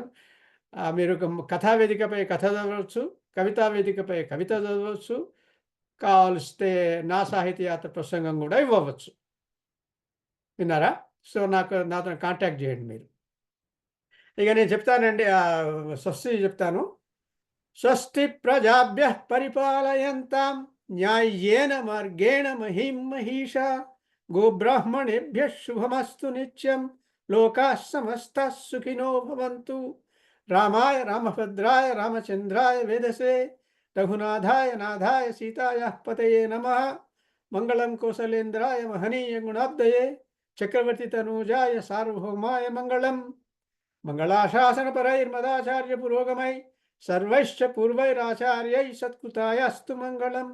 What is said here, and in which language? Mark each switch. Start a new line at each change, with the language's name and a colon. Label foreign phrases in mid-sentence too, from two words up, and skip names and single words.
Telugu: మీరు కథావేదికపై కథ చదవచ్చు, కవితా వేదికపై కవిత చదవచ్చు. కావలిస్తే నా సాహితీ యాత్ర ప్రసంగం కూడా ఇవ్వవచ్చు. విన్నారా? సో నాతో కాంటాక్ట్ చేయండి మీరు. ఇక నేను చెప్తానండి, స్వస్తి చెప్తాను.
Sanskrit: స్వస్తి ప్రజాభ్యః పరిపాలయంతాం న్యాయేన మార్గేణ మహిం మహిషా గోబ్రాహ్మణేభ్యః శుభమస్తు నిత్యం లోకాః సమస్తాః సుఖినో భవంతు. రామాయ రామభద్రాయ రామచంద్రాయ వేదసే రఘునాథాయ నాథాయ సీతాయాః పతయే నమః. మంగళం కోసలేంద్రాయ మహనీయ గుణాబ్దయే చక్రవర్తి తనూజాయ సార్వభౌమాయ మంగళం. మంగళాశాసనపరైర్మదాచార్య పురోగమై సర్వైశ్చ పూర్వైరాచార్యై సత్కృతాయాస్తు మంగళం.